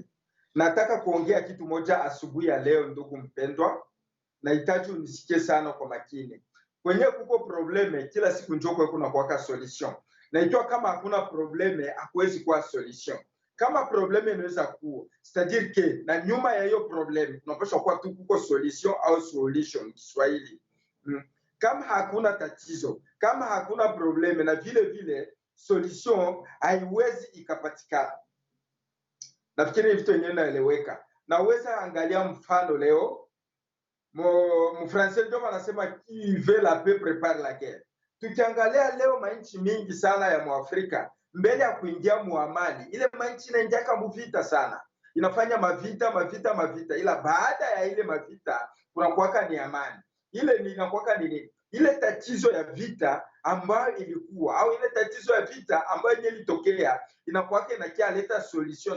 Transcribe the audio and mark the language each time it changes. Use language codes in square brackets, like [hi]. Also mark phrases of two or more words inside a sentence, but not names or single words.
[sw] Nataka kuongea kitu moja asubuhi ya leo, ndugu mpendwa, nahitaji unisikie sana kwa makini. Kwenye kuko probleme kila siku njoko kuna kuwaka solution, na ikiwa kama hakuna probleme hakuwezi kuwa solution. Kama probleme inaweza kuwa, [fr] c'est-à-dire que [sw] na nyuma ya hiyo probleme tunapaswa kuwa tu kuko solution au solution Kiswahili. Kama hakuna tatizo, kama hakuna probleme, na vile vile solution haiwezi ikapatikana. Nafikiri vitu yenyewe naeleweka. Naweza angalia mfano leo, Mfransa ndio anasema [fr] qui veut la paix prépare la guerre. [sw] Tukiangalia leo manchi mingi sana ya Mwafrika, mbele ya kuingia muamani, ile manchi inaingia kama vita sana. Inafanya mavita, ila baada ya ile mavita kuna kuwaka ni amani. Ile ni inakuwaka nini? Ile tatizo ya vita ambayo ilikuwa au ile tatizo ya vita ambayo ilitokea inakuwaka inakia leta solution.